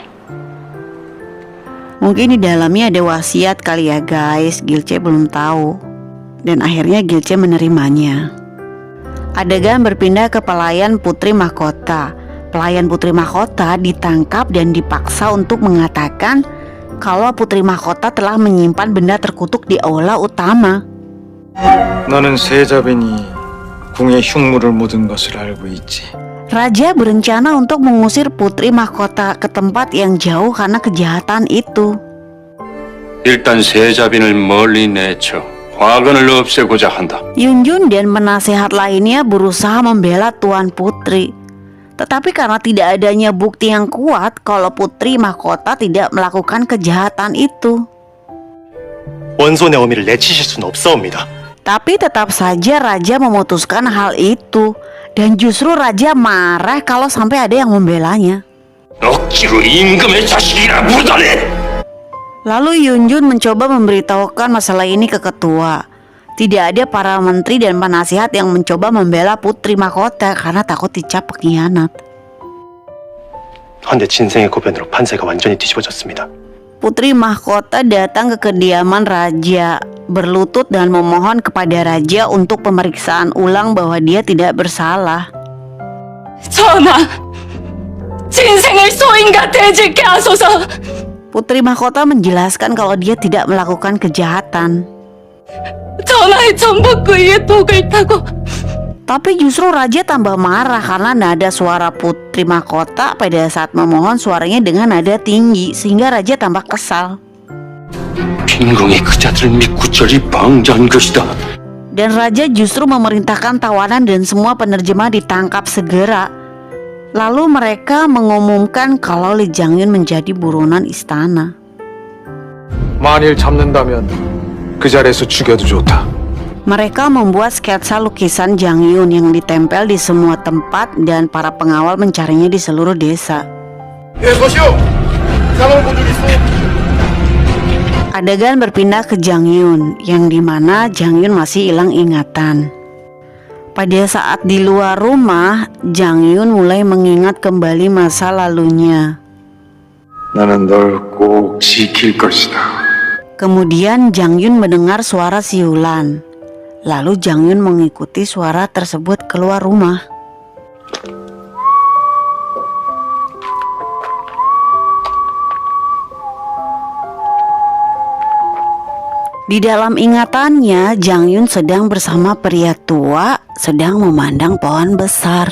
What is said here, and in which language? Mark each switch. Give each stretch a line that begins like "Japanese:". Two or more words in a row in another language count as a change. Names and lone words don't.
Indonesian: Mungkin di dalamnya ada wasiat kali ya guys, Gilce belum tahu. Dan akhirnya Gilce menerimanya. Adegan berpindah ke pelayan Putri Mahkota. Pelayan Putri Mahkota ditangkap dan dipaksa untuk mengatakan kalau Putri Mahkota telah menyimpan benda terkutuk di aula utama.
Korean: 나는 세자빈이 궁에 흉물을 묻은 것을 알고 있지.
Indonesian: Raja berencana untuk mengusir Putri Mahkota ke tempat yang jauh karena kejahatan itu.
Korean: 일단 세자빈을 멀리 내쳐 화근을 없애고자 한다.
Indonesian: Yunjun dan penasehat lainnya berusaha membela Tuan Putri. Tetapi karena tidak adanya bukti yang kuat kalau Putri Mahkota tidak melakukan kejahatan itu.
Korean: 원손의 어미를 내치실 수는 없사옵니다.
Indonesian: Tapi tetap saja Raja memutuskan hal itu. Dan justru Raja marah kalau sampai ada yang membelanya.
Korean: 억지로 임금의 자식이라 부르다니!
Indonesian: Lalu Yunjun mencoba memberitahukan masalah ini ke ketua. Tidak ada para menteri dan penasihat yang mencoba membela Putri Mahkota karena takut dicap pengkhianat.
Korean: 헌데 진생의 고변으로 판세가 완전히 뒤집어졌습니다.
Indonesian: Putri Mahkota datang ke kediaman Raja, berlutut dan memohon kepada Raja untuk pemeriksaan ulang bahwa dia tidak bersalah.
Korean: 전하, 진생을 소인과 대질케 하소서.
Indonesian: Putri Mahkota menjelaskan kalau dia tidak melakukan kejahatan.
Korean: 전하의 전복구이에 독을 타고.
Indonesian: Tapi justru Raja tambah marah karena nada suara Putri Mahkota pada saat memohon suaranya dengan nada tinggi sehingga Raja tambah kesal.
Korean: 빈궁이 그자들을 믿고 저리 방자한 것이다.
Indonesian: Dan Raja justru memerintahkan tawanan dan semua penerjemah ditangkap segera. Lalu mereka mengumumkan kalau Lee Jangyun menjadi buronan istana.
Korean: 만일 잡는다면 그 자리에서 죽여도 좋다.
Indonesian: Mereka membuat sketsa lukisan Jangyun yang ditempel di semua tempat dan para pengawal mencarinya di seluruh desa.
Korean: 예, 서시오. 상황 본적 있어?
Indonesian: Adegan berpindah ke Jangyun, yang dimana Jangyun masih hilang ingatan. Pada saat di luar rumah, Jangyun mulai mengingat kembali masa lalunya.
Korean: 나는 널 꼭 지킬 것이다.
Indonesian: Kemudian Jangyun mendengar suara siulan. Lalu Jangyun mengikuti suara tersebut keluar rumah. Di dalam ingatannya, Jangyun sedang bersama pria tua, sedang memandang pohon besar.